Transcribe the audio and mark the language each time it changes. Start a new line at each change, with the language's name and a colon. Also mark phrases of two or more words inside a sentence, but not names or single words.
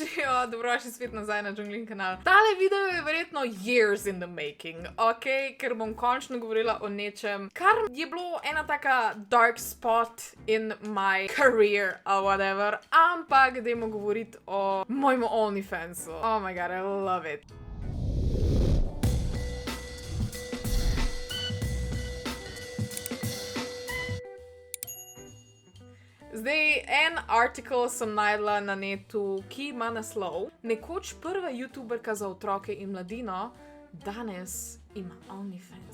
Slovenian: Dobrodošli spet nazaj na Džunglin kanal. Tale video je verjetno
English: years in the making,
Slovenian: ok? Ker bom končno govorila o nečem, kar je bilo ena taka
English: dark spot in my career or whatever,
Slovenian: ampak dajmo govoriti o mojemu OnlyFansu.
English: Oh my god, I love it.
Slovenian: Zdaj, en artikel sem najdla na netu, ki ima naslov: Nekoč prva youtuberka za otroke in mladino, danes ima OnlyFans.